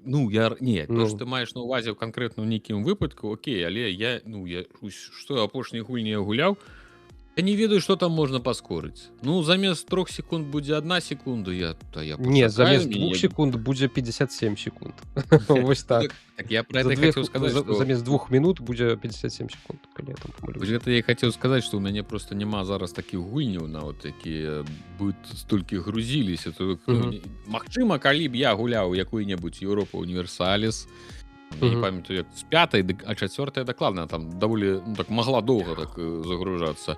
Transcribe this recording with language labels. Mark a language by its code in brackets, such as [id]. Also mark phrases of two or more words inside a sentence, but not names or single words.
[be] То, што ты маеш на увазе ў канкрэтна ў нейкім выпадку, окей, але што апошняй гульні я гуляў, я не ведаю, што там можна паскорыць. Замест 3 секунд будзе 1 секунда, не, замест 2 секунд будзе 57 секунд. Вось так. [ru] Так я про это хотел сказать, что... [be] Замест 2 минут будзе 57 секунд, калі я там памылюсь. Вось гэта я [ru] хотел сказать, что [be] у мяне просто няма зараз такіх гульняў, на вот такія столькі грузіліся. Магчыма, калі б я гуляў якую-небудзь Европа Універсаліс, я не памятаю, як з 5-й, а 4-я дакладна там даволі так магла доўга так загружацца.